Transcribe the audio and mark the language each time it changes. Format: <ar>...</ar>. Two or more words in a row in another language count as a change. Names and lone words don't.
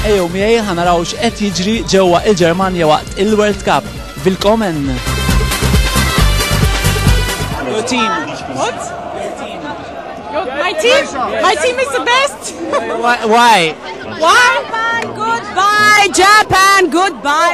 <mt>miegħi ħanaraw x'qed jiġri ġewwa il-Ġermanja waqt il-</mt> <en>World Cup. Willkommen! Your team. What? My team? My team is the best. Why? Why? Goodbye, Japan. Goodbye.</en>